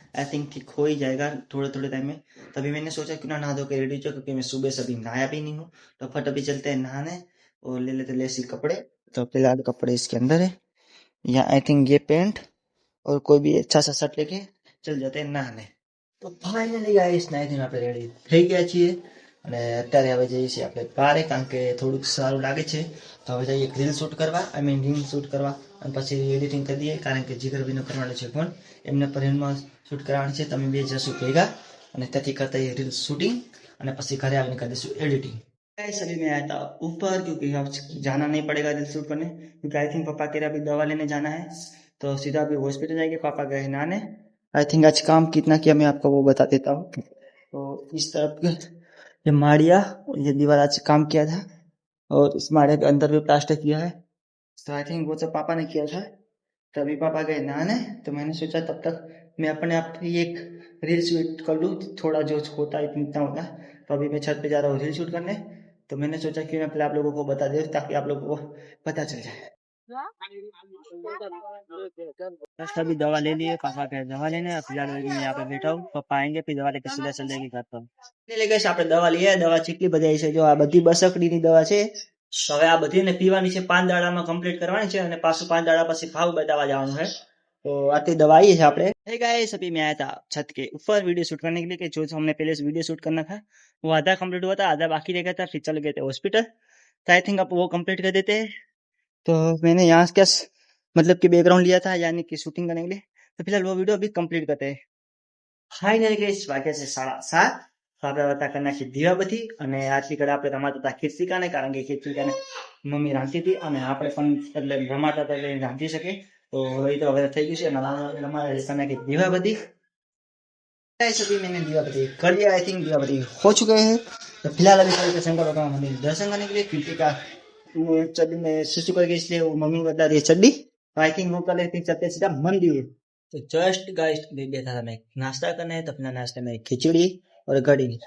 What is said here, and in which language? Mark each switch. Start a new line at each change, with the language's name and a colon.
Hindi: I think ठीक हो ही जाएगा थोड़े थोड़े टाइम में। तभी मैंने सोचा क्यों ना नहा धो के रेडी हो जाओ, क्योंकि मैं सुबह से अभी नहाया भी नहीं हूँ। तो फट अभी चलते हैं नहाने और ले लेते लेसी कपड़े। तो फिलहाल कपड़े इसके अंदर है, या आई थिंक ये पेंट और कोई भी अच्छा सा शर्ट लेके चल जाते हैं नहाने।
Gujarati: તો ફાઇનલી ગાઈસ નાઈથી આપણે રેડી થઈ ગયા છીએ અને અત્યારે હવે જઈએ છીએ આપણે બારે, કારણ કે થોડુંક સારું લાગે છે. તો હવે જઈએ રીલ શૂટ કરવા, આઈ મીન રીલ શૂટ કરવા, અને પછી એડિટિંગ કરી દઈએ, કારણ કે જીગરભાઈનો કરવાનો છે ફોન, એમને પર રીલમાં શૂટ કરવાની છે. તમે બે જશું ભેગા અને ત્યાંથી કરતા રીલ શૂટિંગ અને પછી ઘરે આવીને કરી દઈશું एडिटिंग.
Hindi: गाइस अभी मैं आया था ऊपर क्योंकि अब जाना नहीं पड़ेगा रील शूट करने, क्योंकि आई थिंक पापा के लिए अभी दवा लेने जाना है. तो सीधा अभी हॉस्पिटल जाएंगे, पापा गए नहाने. आई थिंक आज काम कितना किया मैं आपको वो बता देता हूँ. तो इस तरफ ये माड़िया, ये दीवार आज काम किया था, और इस माड़िया के अंदर भी प्लास्टर किया है. तो आई थिंक वो सब पापा ने किया था. तभी पापा गए नहाने, तो मैंने सोचा तब तक मैं अपने आप ही एक रील शूट कर लूँ, थोड़ा जो होता है इतना होगा. तो अभी मैं छत पे जा रहा हूँ रील शूट करने. तो मैंने सोचा कि मैं पहले आप लोगों को बता दूं ताकि आप लोगों को पता चल जाए. जस्ट अभी दवा ले लिए, पापा गए दवा लेने. फिलहाल अभी मैं यहाँ पे बैठा हूँ, पापा आएंगे फिर दवा लेके सीधा चल जाएगी घर पर.
Gujarati: એટલે guys આપણે દવા લઈએ. દવા કેટલી બધી છે, જો આ બધી બસકડીની દવા છે. તો હવે આ બધીને પીવાની છે, 5 દાડામાં કમ્પ્લીટ કરવાની છે, અને પાછું 5 દાડા પછી ભાવ બતાવવા જવાનું છે.
Hindi: तो आती दवा आई है आपने. हे गाइस अभी मैं आया था छत के ऊपर वीडियो शूट करने के लिए, कि जो हमने पहले से वीडियो शूट करना था वो आधा कंप्लीट हुआ था, आधा बाकी रह गया था, फिर चल गए थे हॉस्पिटल. तो आई थिंक अब वो कंप्लीट कर देते हैं. तो मैंने यहाँ क्या मतलब कि बैकग्राउंड लिया था यानी कि शूटिंग करने के लिए. तो फिलहाल वो वीडियो अभी कंप्लीट करते हैं.
Gujarati: ફાઇનલી ગાઈસ વાગ્યા છે 7:30. તો આપણે હતા કરી નાખી દીવાબત્તી, અને આટલી કડા આપણે રમાતા હતા ખીચડીકાને, કારણ કે ખીચડીકાને મમ્મી રાંધતી હતી અને આપણે પણ એટલે રમાતા હતા એટલે રાંધી શકે. તો હવે થઈ ગયું છે અને રમાડે કરી નાખી દીવાબત્તી.
Hindi: गाइस अभी मैंने दीवाबत्ती कर लिया, आई थिंक दीवाबत्ती हो चुके हैं. तो फिलहाल अभी चलते शंकर भगवान मंदिर दर्शन करने के लिए, क्योंकि का चड्डी में सुसु करके, इसलिए वो मम्मी को बता रही है चड्डी. तो आई थिंक वो कर लेते चलते सीधा मंदिर. तो जस्ट गाइस अभी बैठा था मैं नाश्ता करने, तो अपना नाश्ते में खिचड़ी और कढ़ी.